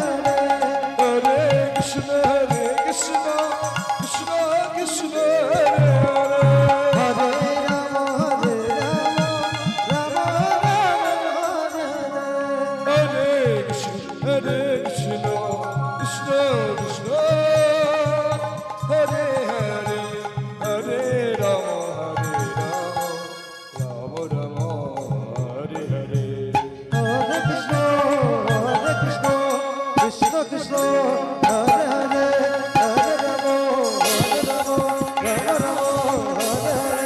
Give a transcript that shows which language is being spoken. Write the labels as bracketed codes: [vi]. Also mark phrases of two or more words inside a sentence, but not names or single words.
[sa] হরে কৃষ্ণ কৃষ্ণ কৃষ্ণ কৃষ্ণ হরে হরে হরে রাম রাম রাম হরে হরে কৃষ্ণ কৃষ্ণ কৃষ্ণ কৃষ্ণ হরে হরে হরে রাম রাম রাম হরে হরে হরে কৃষ্ণ কৃষ্ণ কৃষ্ণ হরে হরে হরে রাম রাম হরে হরে